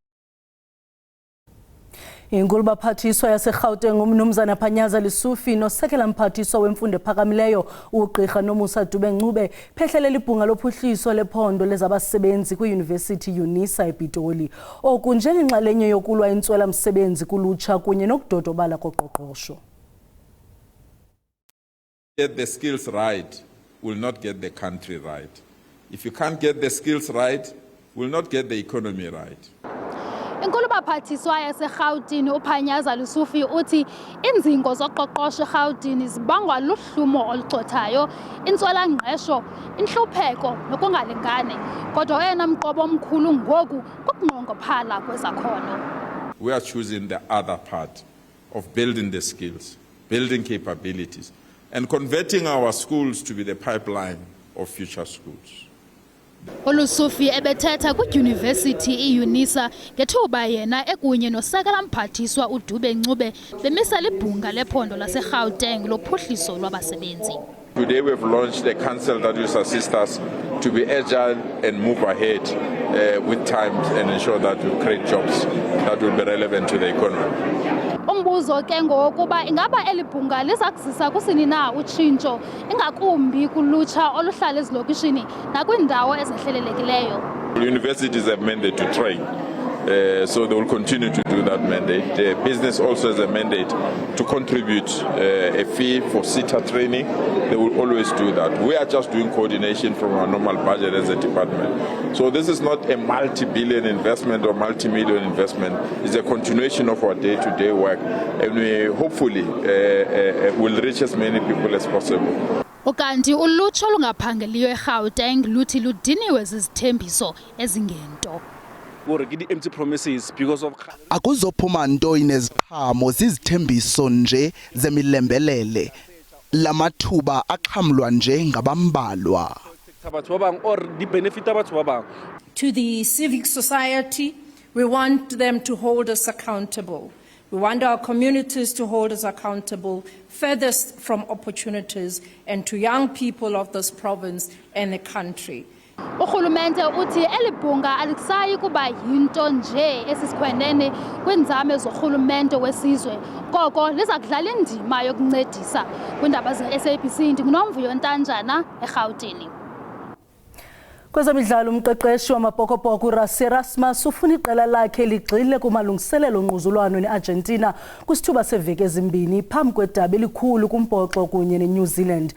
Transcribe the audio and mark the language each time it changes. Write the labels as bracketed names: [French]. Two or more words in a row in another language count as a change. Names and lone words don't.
[Xhosa] Inkulu baphathiswa yaseGauteng umnumzana Panyaza Lesufi nosekela mphathiswa wemfundo ephakamileyo uGqirha Nomusa Dube-Ncube phehlelela ibhunga lophuhliso lephondo lezabasebenzi kwiYunivesithi UNISA ePitoli oku njengenxalenye yokulwa intswela msebenzi kulutsha kunye nokudodobala koqoqosho. [English] Get the skills right will not get the country right. If you can't get the skills right, will not get the economy right. [Xhosa] Inkulu baphathiswa yaseGauteng uPanyaza Lesufi uthi inzingo zoqoqosho eGauteng zibangwa luhlumo olucothayo, intswela-ngqesho, inhlupheko nokungalingani. Kodwa oyena mqobo omkhulu ngoku kukunqongophala kwezakhono. [English] We are choosing the other part of building the skills, building capabilities, and converting our schools to be the pipeline of future schools. [Xhosa] Olusufi ebethetha kwidyunivesithi iUNISA ngethuba yena ekunye nosekela mphathiswa uDube-Ncube bemisa libhunga lephondo laseGauteng lophuhliso lwabasebenzi. [English] Today we've launched a council that will assist us to be agile and move ahead with times and ensure that we create jobs that will be relevant to the economy. [Xhosa] Umbuzo ke ngokuba ingaba elibhunga lizakuzisa kusini na utshintsho ingakumbi kulutsha oluhlala ezilokishini nakwindawo ezihlelelekileyo. [English] Universities have mandate to train, so they will continue to do that mandate. The business also has a mandate to contribute a fee for SETA training. They will always do that. We are just doing coordination from our normal budget as a department. So this is not a multi-billion investment or multi-million investment. It's a continuation of our day-to-day work, and we hopefully will reach as many people as possible. [Xhosa] Ukanti ulutsha olungaphangeliyo eGauteng luthi ludiniwe zizithembiso ezingento. [English] Empty promises because of [Xhosa] akuzophuma nto ineziqhamo zizithembiso nje zemilembelele lamathuba aqhamlwa nje ngabambalwa. [English] To the civic society, we want them to hold us accountable. We want our communities to hold us accountable furthest from opportunities and to young people of this province and the country. [Xhosa] Urhulumente uthi elibhunga alikusayi kuba yinto nje esisikhwenene kwinzame zorhulumente wesizwe koko liza kudlala indima yokuncedisa kwindaba ze-SABC. NdinguNomvuyo Ntanjana eGauteng. Kwezemidlalo umqeqeshi wamabhokobhoko uRassie Erasmus ufuna iqela lakhe ligxile kumalungiselelo ngquzulwano neArgentina kwisithuba seveki ezimbini phambi kwedabi elikhulu kumbhoxo kunye neNew Zealand.